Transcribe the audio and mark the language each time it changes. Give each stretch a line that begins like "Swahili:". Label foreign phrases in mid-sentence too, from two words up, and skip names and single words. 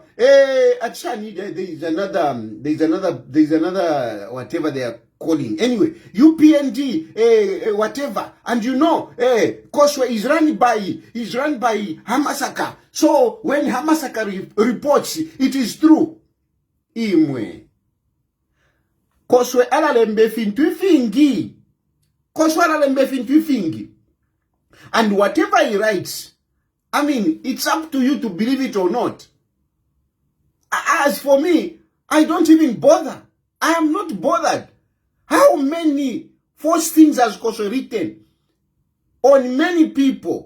Bemba: Achani,
English: there's another, whatever they are calling. Anyway, UPND, whatever. And you know, Koswe is run by Hamasaka. So when Hamasaka reports, it is true.
Bemba: Imwe. Koswe alalembe fintu fingi. Koswe alalembe fintu fingi.
English: And whatever he writes, I mean, it's up to you to believe it or not. As for me, I don't even bother. I am not bothered. How many false things has Koswe written on many people?